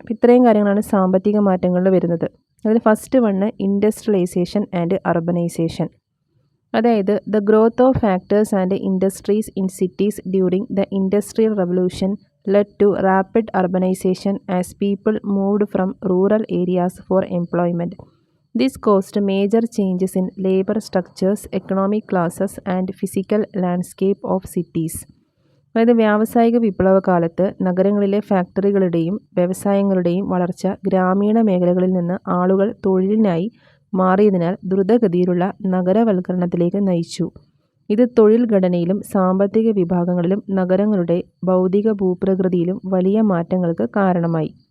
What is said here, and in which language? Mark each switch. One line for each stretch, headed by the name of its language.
Malayalam: ഇത്രയും കാര്യങ്ങളാണ് സാമ്പത്തിക മാറ്റങ്ങളിൽ വരുന്നത്. അതിൽ first one
English: Industrialisation and urbanisation. അതായത് the growth of factors and industries in cities during the industrial revolution led to rapid urbanization as people moved from rural areas for employment. This caused major changes in labor structures, economic classes, and physical landscape of cities.
Malayalam: അതായത് വ്യാവസായിക വിപ്ലവ കാലത്ത് നഗരങ്ങളിലെ ഫാക്ടറികളുടെയും വ്യവസായങ്ങളുടെയും വളർച്ച ഗ്രാമീണ മേഖലകളിൽ നിന്ന് ആളുകൾ തൊഴിലിനായി മാറിയതിനാൽ ദ്രുതഗതിയിലുള്ള നഗരവൽക്കരണത്തിലേക്ക് നയിച്ചു. ഇത് തൊഴിൽ ഘടനയിലും സാമ്പത്തിക വിഭാഗങ്ങളിലും നഗരങ്ങളുടെ ഭൗതിക ഭൂപ്രകൃതിയിലും വലിയ മാറ്റങ്ങൾക്ക് കാരണമായി.